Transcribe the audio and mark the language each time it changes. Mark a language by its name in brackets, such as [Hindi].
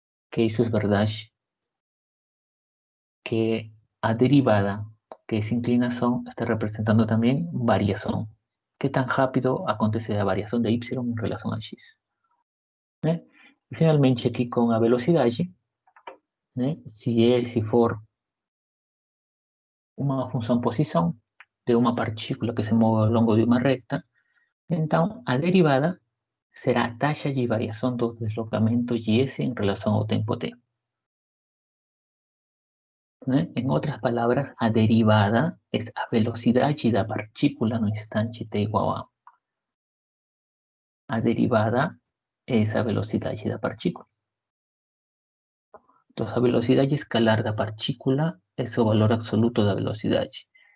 [Spanish] Que eso es verdad, que a derivada, que es inclinación, está representando también variación. ¿Qué tan rápido acontece la variación de Y en relación a X? ¿Eh? Y finalmente aquí con la velocidad, ¿eh? Si for una función posición de una partícula que se mueve [Portuguese] ao longo de uma recta, então a derivada será a taxa de variação do deslocamento S em relação ao tempo t. ¿Eh? [Spanish] En otras palabras, [Portuguese] a derivada es a velocidade da partícula no instante t igual a. A derivada es a velocidade da partícula. Entonces, a velocidade escalar da partícula es o valor absoluto da velocidade.